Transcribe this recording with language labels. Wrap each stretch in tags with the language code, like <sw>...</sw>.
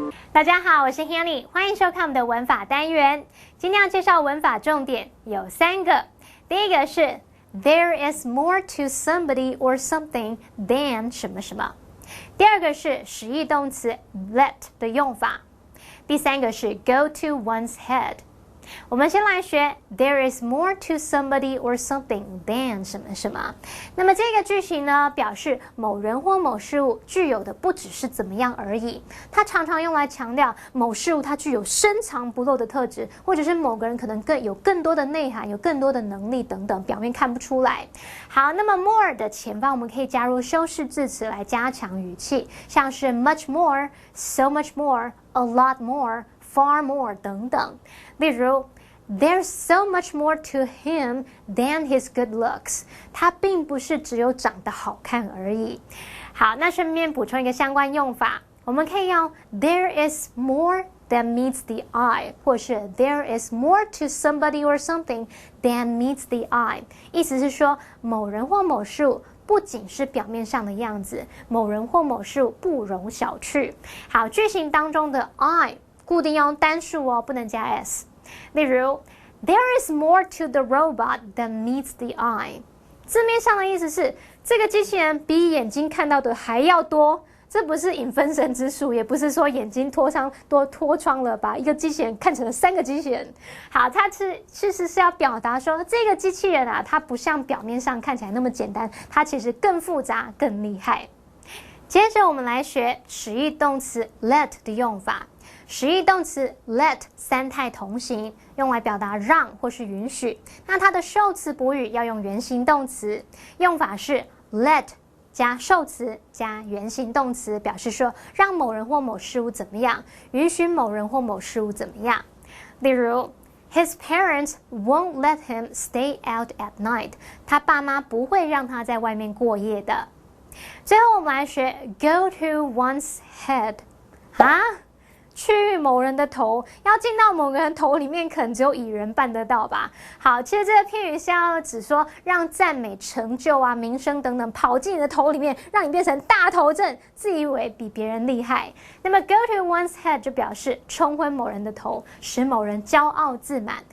<zh>大家好，我是 Hanny， 欢迎收看我们的文法单元。今天要介绍文法重点有3个，第一个是</zh> <en>There is more to somebody or something than</en> <zh>什么什么，第二个是实义动词 let 的用法，第3个是</zh> <en>go to one's head。</en> <zh>我们先来学</zh> <en>There is more to somebody or something than</en> <zh>什么什么。那么这个句型呢，表示某人或某事物具有的不只是怎么样而已，它常常用来强调某事物它具有深藏不露的特质，或者是某个人可能有更多的内涵，有更多的能力等等，表面看不出来。好，那么 more 的前方我们可以加入修饰字词来加强语气，像是</zh> <en>much more, so much more, a lot more, far more</en> <zh>等等。例如</zh> <en>There's so much more to him than his good looks.</en> <zh>他并不是只有长得好看而已。好，那顺便补充一个相关用法，我们可以用</zh> <en>There is more than meets the eye，</en> <zh>或是</zh> <en>There is more to somebody or something than meets the eye。</en> <zh>意思是说，某人或某事物不仅是表面上的样子，某人或某事物不容小觑。好，句型当中的 I 固定要用单数哦，不能加 s。例如</zh> <en>There is more to the robot than meets the eye。</en> <zh>字面上的意思是这个机器人比眼睛看到的还要多，这不是引分身之术，也不是说眼睛脱窗了，把一个机器人看成了3个机器人。好，它事实是要表达说这个机器人啊，它不像表面上看起来那么简单，它其实更复杂更厉害。接着我们来学实义动词 let 的用法。实义动词 let 三态同形，用来表达让或是允许。那它的受词补语要用原形动词，用法是 let 加受词加原形动词，表示说让某人或某事物怎么样，允许某人或某事物怎么样。例如</zh> <en>His parents won't let him stay out at night。</en> <zh>他爸妈不会让他在外面过夜的。最后我们来学</zh> <en>go to one's head。</en> <zh>去某人的头，要进到某个人头里面，可能只有蚁人办得到吧。好，其实这个片语是要指说让赞美、成就啊、名声等等跑进你的头里面，让你变成大头症，自以为比别人厉害。那么</zh> <en>go to one's head</en> <zh>就表示冲昏某人的头，使某人骄傲自满。</zh>